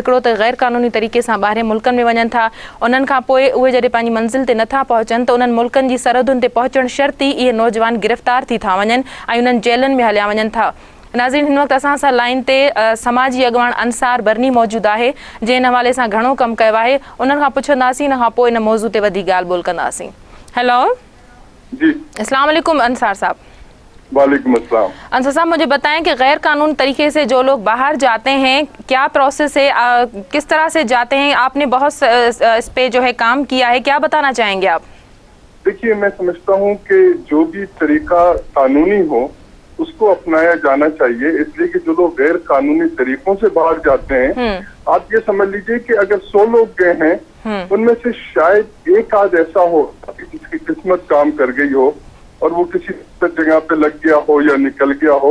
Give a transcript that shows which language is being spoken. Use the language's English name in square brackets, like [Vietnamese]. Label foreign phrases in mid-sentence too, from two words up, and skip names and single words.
[Sindhi] हिकिड़ो त गैर क़ानूनी तरीक़े सां ॿाहिरि मुल्कनि में वञनि था, उन्हनि खां पोइ उहे जॾहिं पंहिंजी मंज़िल ते नथा पहुचनि त उन्हनि मुल्कनि जी सरहदुनि ते पहुचणु शर्त ई इहे नौजवान गिरफ़्तार थी था वञनि ऐं उन्हनि जेलनि में हलिया वञनि था. नाज़रीन, हिन वक़्तु असां सां लाइन ते समाजी अॻवान अंसार बरनी मौजूदु आहे, जंहिं हिन हवाले सां घणो कमु कयो आहे. उन्हनि खां पुछंदासीं, इन खां पोइ इन मौज़ू ते वधीक ॻाल्हि ॿोल कंदासीं. हेलो जी, [Arabic] السلام عليكم [Sindhi] अंसार साहब. [Arabic] وعليكم السلام. [Sindhi] अंसार साहब, [Urdu] مجھے بتائیں کہ غیر قانون طریقے سے جو لوگ باہر جاتے ہیں کیا پروسیس ہے، کس طرح سے جاتے ہیں? آپ نے بہت اس پہ جو ہے کام کیا ہے، کیا بتانا چاہیں گے آپ? دیکھیے، میں سمجھتا ہوں کہ جو بھی طریقہ قانونی ہو اس کو اپنایا جانا چاہیے، اس لیے کہ جو لوگ غیر قانونی طریقوں سے باہر جاتے ہیں، آپ یہ سمجھ لیجیے کہ اگر 100 لوگ گئے ہیں ان میں سے شاید ایک آدھ ایسا ہو جس کی قسمت کام کر گئی ہو اور وہ کسی جگہ پہ لگ گیا ہو یا نکل گیا ہو.